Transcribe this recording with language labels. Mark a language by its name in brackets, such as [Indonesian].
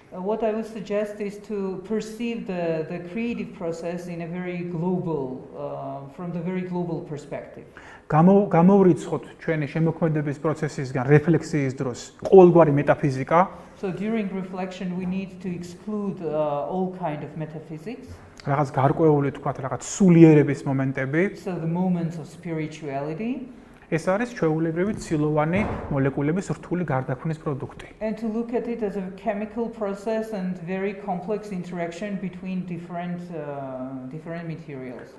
[English] What I would suggest is to perceive the creative process in a very global, from the very global perspective. [Georgian] გამოვრიცხოთ ჩვენი შემოქმედების პროცესისგან რეფლექსიის დროს ყოველგვარი მეტაფიზიკა. [English] So during reflection we need to exclude all kind of metaphysics. [Georgian] რაღაც გარკვეული თქვათ რაღაც სულიერების მომენტები. [English] So the moments of spirituality. [Georgian] ეს არის ჩვეულებრივი ცილოვანი მოლეკულების რთული გარდაქმნის პროდუქტი. [English] And to look at it as a chemical process and very complex interaction between different materials.